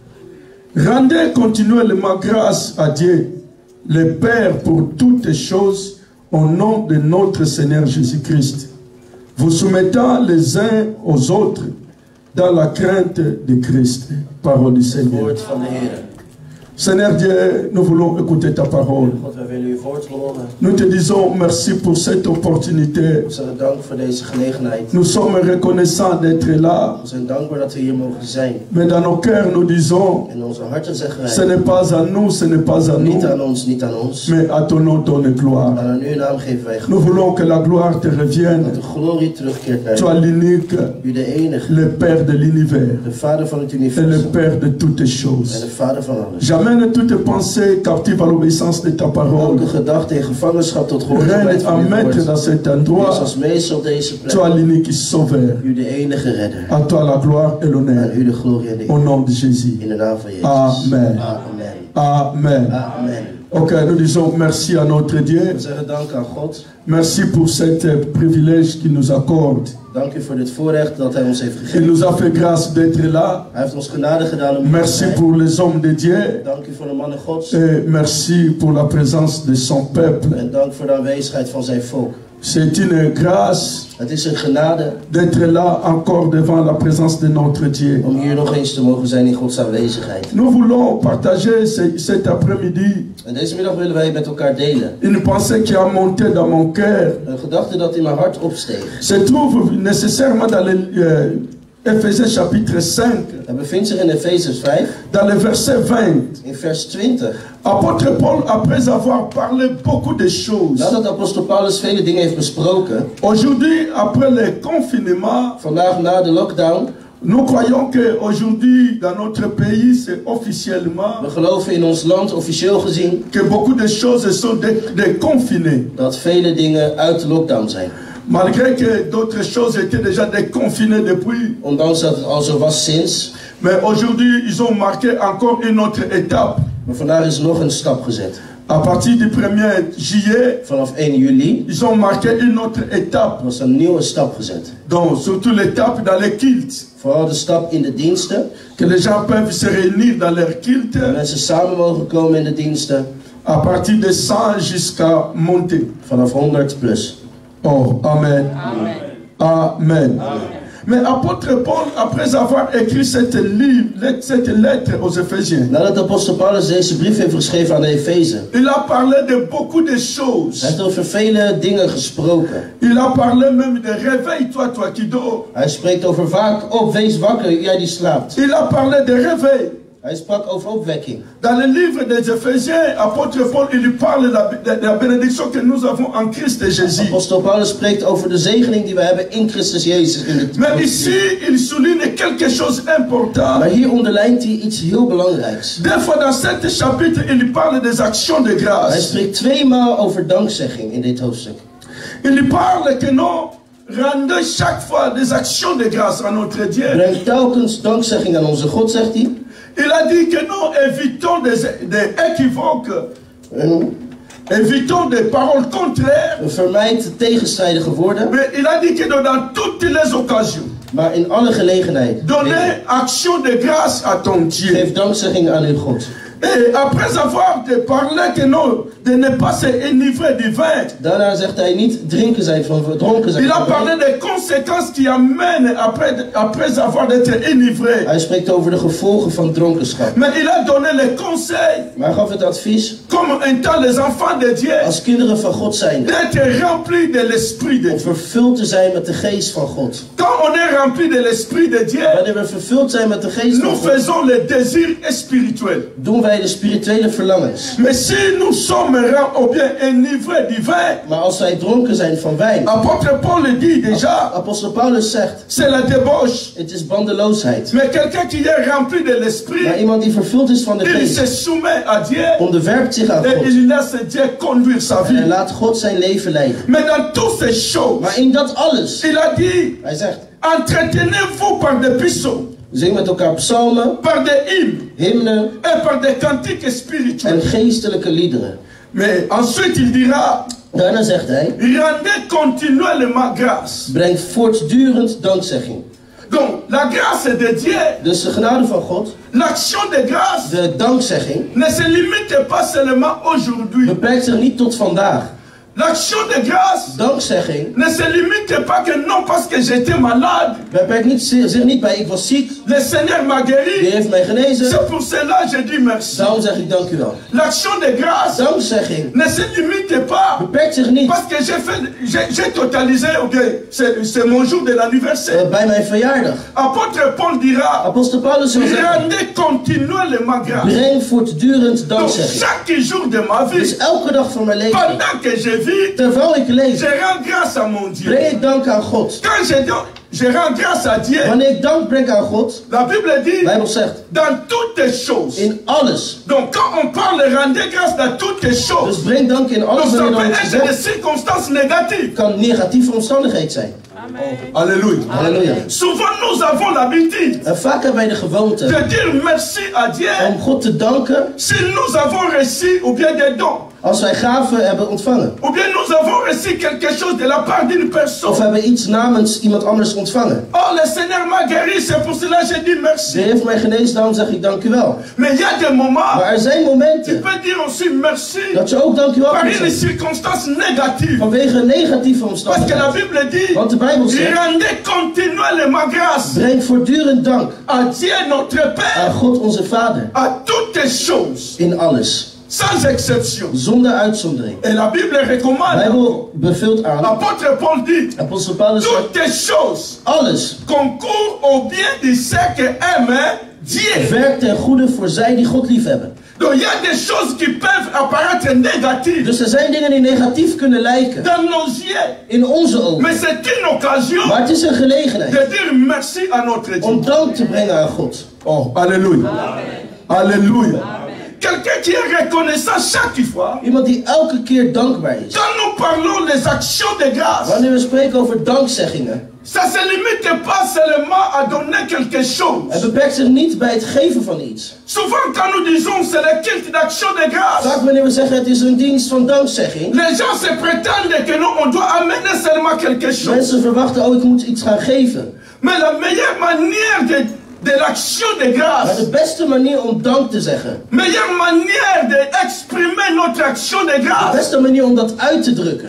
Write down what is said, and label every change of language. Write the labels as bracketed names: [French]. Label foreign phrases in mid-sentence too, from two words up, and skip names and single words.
[French] Rendez continuellement grâce à Dieu, le Père, pour toutes choses, au nom de notre Seigneur Jésus-Christ, vous soumettant les uns aux autres dans la crainte de Christ. Parole du Seigneur. [Dutch] Woord van de Heer. [French] Seigneur Dieu, nous voulons écouter ta parole. [Dutch] God, wij willen uw woord horen. [French] Nous te disons merci pour cette opportunité. [Dutch] We zeggen dank voor deze gelegenheid. [French] Nous sommes reconnaissants d'être là. [Dutch] We zijn dankbaar dat we hier mogen zijn. [French] Mais dans nos cœurs, nous disons, [Dutch] In onze harten zeggen [French] ce [Dutch] wij, [French] n'est pas à nous, ce n'est pas à nous, [Dutch] niet aan ons, niet aan ons. [French] mais à ton nom donne gloire. [Dutch] Maar aan uw naam geven wij [French] Nous voulons que la gloire te revienne. [Dutch] dat de glorie terugkeert naar [French] Toi l'unique, [Dutch] u, de enige, [French] le Père de l'univers [Dutch] de Vader van het [French] et le [Dutch] universum [French] Père de toutes [Dutch] en [French] choses. [Dutch] de Vader van alles. [French] J'amène toutes pensées captives à l'obéissance de ta parole. [Dutch] Elke gedachte in gevangenschap tot [French] Règne [Dutch] gehoorzaamheid [French] à [Dutch] van uw [French] mettre [Dutch] woord. [French] dans cet [Dutch] U is [French] endroit. [Dutch] als meester op deze plek. [French] Toi l'unique sauveur. [Dutch] U de enige redder. [French] À toi la gloire et l'honneur. [Dutch] Aan u de glorie en de [French] Au [Dutch] eer. [French] nom de Jésus. [Dutch] In de naam van Jezus. Amen. Amen. Amen. Amen. [French] Ok, nous disons merci à notre Dieu. [Dutch] We zeggen dank aan God. [French] Merci pour cet privilège qu'il nous accorde. [Dutch] Dank u voor dit voorrecht dat hij ons heeft [French] Il [Dutch] gegeven. [French] nous a fait grâce d'être là. [Dutch] Hij heeft ons genade gedaan om hier te [French] Merci [Dutch] zijn. [French] pour les hommes de Dieu. [Dutch] Dank u voor de mannen Gods. [French] Et merci pour la présence de son peuple. [Dutch] En dank voor de aanwezigheid van zijn volk. [French] C'est une grâce [Dutch] Het is een genade [French] d'être là encore devant la présence de notre Dieu. [Dutch] om hier nog eens te mogen zijn in Gods aanwezigheid. [French] Nous voulons partager cet après-midi [Dutch] En deze middag willen wij met elkaar delen. [French] une pensée qui a monté dans mon cœur. [Dutch] Een gedachte dat in mijn hart opsteeg. [French] Se trouve nécessairement dans Éphésiens chapitre 5, [Dutch] Het bevindt zich in Efeziërs 5, [French] dans le verset 20. [Dutch] in vers 20. [French] Apôtre Paul, après avoir parlé beaucoup de choses, [Dutch] Nadat apostel Paulus vele dingen heeft besproken, [French] aujourd'hui, après le confinement, [Dutch] vandaag na de lockdown, [French] nous croyons qu'aujourd'hui, dans notre pays, c'est officiellement [Dutch] we geloven in ons land officieel gezien [French] que beaucoup de choses sont déconfinées. [Dutch] dat vele dingen uit de lockdown zijn. [French] Malgré que d'autres choses étaient déjà déconfinées depuis. [Dutch] Ondanks dat het al zo was sinds. [French] Mais aujourd'hui, ils ont marqué encore une autre étape. [Dutch] Maar vandaag is nog een stap gezet. [French] À partir du 1er juillet, [Dutch] Vanaf 1 juli [French] ils ont marqué une autre étape. [Dutch] was een nieuwe stap gezet. [French] Donc, surtout l'étape dans les cultes. [Dutch] Vooral de stap in de diensten. [French] Que les gens peuvent se réunir dans leur culte. [Dutch] Dat mensen samen mogen komen in de diensten. [French] À partir de 100 jusqu'à monter. [Dutch] Vanaf 100 plus. [French] Oh, amen. [Dutch] Amen. Amen. [French] Mais apôtre Paul, après avoir écrit cette lettre aux Éphésiens, [Dutch] Nadat apostel Paulus deze brief heeft geschreven aan de Efeze, [French] il a parlé de beaucoup de [Dutch] hij [French] choses. [Dutch] heeft over vele dingen gesproken. [French] Il a parlé même de réveille-toi, toi qui dors. [Dutch] Hij spreekt over vaak op, wees wakker, jij die slaapt. [French] Il a parlé de réveil. [Dutch] Hij sprak over opwekking. [French] Dans le livre des Éphésiens, apôtre Paul, il parle de la bénédiction que nous avons en Christ Jésus. [Dutch] Apostel Paulus spreekt over de zegening die we hebben in Christus Jezus. In de [French] Mais ici, il souligne quelque chose d'important. [Dutch] Maar hier onderlijnt hij iets heel belangrijks. [French] Des fois dans cet chapitre, il parle des actions de [Dutch] Hij [French] grâce. [Dutch] spreekt 2 maal over dankzegging in dit hoofdstuk. [French] Il parle que nous rendons chaque fois des actions de grâce à notre Dieu. [Dutch] Breng telkens dankzegging aan onze God, zegt hij. [French] Il a dit que nous évitons des équivoques, évitons des paroles contraires. [Dutch] Vermijd tegenstrijdige woorden. [French] Mais il a dit que dans toutes les occasions, [Dutch] Maar in alle gelegenheden. [French] donner action de grâce à ton Dieu. [Dutch] Geef dankzegging aan uw God. [French] Et après avoir parlé que non, de ne pas s'enivrer du vin, [Dutch] Daarna zegt hij niet dronken zijn [French] il a [Dutch] van [French] parlé [Dutch] wijn. [French] des conséquences qui amènent après avoir d'être enivré. [Dutch] Hij spreekt over de gevolgen van dronkenschap. [French] Mais il a donné les conseils, [Dutch] Maar hij gaf het advies, [French] comme étant les enfants de Dieu, [Dutch] als kinderen van God zijn, [French] d'être remplis de l'Esprit de [Dutch] om [French] Dieu. [Dutch] vervuld te zijn met de geest van God. [French] Quand on est rempli de l'Esprit de Dieu, [Dutch] Wanneer we vervuld zijn met de geest van [French] nous [Dutch] God, [French] faisons les désirs spirituels. [Dutch] doen wij de spirituele verlangens. [French] Mais si nous sommes ou bien enivrés du vin, [Dutch] Maar als wij dronken zijn van wijn, [French] apôtre Paul le dit déjà, [Dutch] apostel Paulus zegt, [French] c'est la débauche. [Dutch] het is bandeloosheid. [French] Mais quelqu'un qui est rempli de [Dutch] Maar [French] l'Esprit, [Dutch] iemand die vervuld is van de [French] il se [Dutch] geest, [French] soumet à Dieu [Dutch] onderwerpt zich aan [French] et [Dutch] God. [French] il laisse Dieu conduire sa [Dutch] En hij [French] vie. [Dutch] laat God zijn leven leiden. [French] Mais dans toutes ces choses, [Dutch] Maar in dat alles, [French] il a dit, [Dutch] hij zegt, [French] entretenez-vous par des psaumes, [Dutch] zing met elkaar psalmen, [French] par des hymnes [Dutch] hymnen [French] et par des cantiques [Dutch] en [French] spirituels. [Dutch] geestelijke liederen. [French] Mais ensuite il dira, [Dutch] Daarna zegt hij, [French] rendez continuellement grâce. [Dutch] breng voortdurend dankzegging. [French] Donc la grâce de Dieu, [Dutch] Dus de genade van God, [French] l'action de grâce, [Dutch] de dankzegging, [French] ne se limite pas seulement aujourd'hui. [Dutch] beperkt zich niet tot vandaag. [French] L'action de grâce [Dutch] Dankzegging [French] ne se limite pas que non parce que j'étais malade, [Dutch] beperkt zich niet bij ik was ziek, [French] le Seigneur m'a [Dutch] die [French] guéri. [Dutch] heeft mij genezen, [French] C'est pour cela que je dis merci. [Dutch] daarom zeg ik dank u wel. [French] L'action de grâce [Dutch] Dankzegging [French] ne se limite pas [Dutch] beperkt zich niet [French] parce que j'ai totalisé, ok, c'est mon jour de l'anniversaire. [Dutch] bij mijn verjaardag. [French] Apôtre Paul dira, [Dutch] Apostel Paulus zal zeggen, [French] rendez continuellement grâce. [Dutch] breng voortdurend [French] Donc [Dutch] dankzegging. [French] chaque jour de ma [Dutch] Dus [French] vie, [Dutch] elke dag van mijn leven, [French] pendant que je vis, [Dutch] terwijl ik leef, [French] je rends grâce à mon Dieu. [Dutch] breng ik dank aan God. [French] Quand je rends grâce à Dieu, [Dutch] Wanneer ik dank breng aan God, [French] la Bible [Dutch] de [French] dit, [Dutch] Bijbel zegt, [French] dans toutes les choses. [Dutch] in alles. [French] Donc quand on parle rendez grâce dans toutes les choses, [Dutch] Dus breng dank in [French] donc [Dutch] alles [French] ça [Dutch] wanneer [French] peut [Dutch] dan wordt [French] être des [Dutch] gezegd, [French] circonstances négatives. [Dutch] kan negatieve omstandigheid zijn. [French] Alléluia. [Dutch] Halleluja. [French] Souvent nous avons l'habitude [Dutch] En vaak hebben wij de gewoonte [French] de dire merci à Dieu [Dutch] om God te danken [French] si nous avons reçu ou bien des dons. [Dutch] als wij gaven hebben ontvangen. [French] Ou bien nous avons reçu quelque chose de la part d'une [Dutch] Of [French] personne. [Dutch] hebben iets namens iemand anders ontvangen. [French] Oh, le Seigneur m'a guéri, c'est pour cela que je dis [Dutch] De [French] merci. [Dutch] Heer heeft mij genezen, daarom zeg ik dank u wel. [French] Mais il y a des moments, [Dutch] Maar er zijn [French] tu [Dutch] momenten [French] peux dire aussi merci [Dutch] dat je ook dank u wel [French] par [Dutch] kunt [French] une [Dutch] zeggen. [French] circonstance négative. [Dutch] Vanwege een negatieve [French] Parce que la [Dutch] omstandigheid. [French] Bible dit, [Dutch] Want de Bijbel zegt, [French] rendez continuellement grâce [Dutch] breng voortdurend dank [French] à Dieu notre Père, [Dutch] aan God onze Vader. [French] à toutes les choses, [Dutch] In alles. [French] sans exception. [Dutch] Zonder uitzondering. [French] Et la Bible [Dutch] De [French] recommande, [Dutch] Bijbel beveelt aan. [French] l'apôtre Paul dit, [Dutch] Apostel Paulus zegt, [French] toutes les choses [Dutch] alles [French] concourent au bien de ceux qui aiment Dieu. [Dutch] werkt ten goede voor zij die God lief hebben. [French] Donc il y a des choses qui peuvent apparaître négatives [Dutch] Dus er zijn dingen die negatief kunnen lijken. [French] dans nos yeux. [Dutch] In onze ogen. [French] Mais c'est une occasion [Dutch] Maar het is een gelegenheid [French] de dire merci à notre Dieu. [Dutch] om dank te brengen aan God. [French] Oh, alléluia. Alléluia. Quelqu'un qui est reconnaissant chaque fois. [Dutch] Iemand die elke keer dankbaar is. [French] Quand nous parlons des actions de grâce, [Dutch] Wanneer we spreken over dankzeggingen. [French] ça se limite pas seulement à donner quelque [Dutch] Het [French] chose. [Dutch] beperkt zich niet bij het geven van iets. [French] Souvent quand nous disons c'est le culte d'action de grâce, [Dutch] Vaak wanneer we zeggen het is een dienst van dankzegging. [French] les gens se prétendent que nous on doit amener seulement quelque chose. [Dutch] Mensen verwachten, oh ik moet iets gaan geven. [French] Mais la meilleure manière de l'action de [Dutch] Maar [French] grâce, [Dutch] de beste manier om dank te zeggen. [French] meilleure manière d'exprimer notre action de [Dutch] De [French] grâce, [Dutch] beste manier om dat uit te drukken.